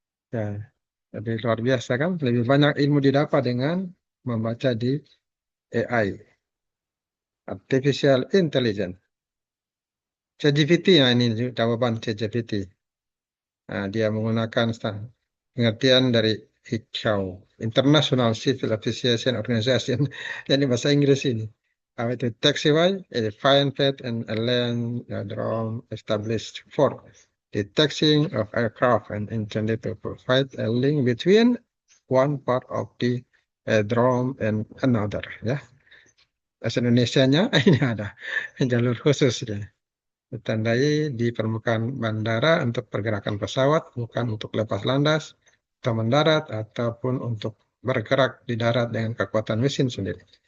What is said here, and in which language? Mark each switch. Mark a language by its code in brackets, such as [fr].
[id] Ya, jadi luar biasa kan? Lebih banyak ilmu didapat dengan membaca di AI, [en] Artificial Intelligence. [id] ChatGPT, ya ini jawaban ChatGPT. Nah, dia menggunakan pengertian dari ICAO, International Civil Aviation Organization. Jadi bahasa Inggris ini. Apa itu [en] taxiway, a defined path and a lane drone established for the taxiing of aircraft and intended to provide a link between one part of the drone and another. [id] Ya, bahasa Indonesianya ini ada jalur khusus ya. Ditandai di permukaan bandara untuk pergerakan pesawat, bukan untuk lepas landas atau mendarat, ataupun untuk bergerak di darat dengan kekuatan mesin sendiri.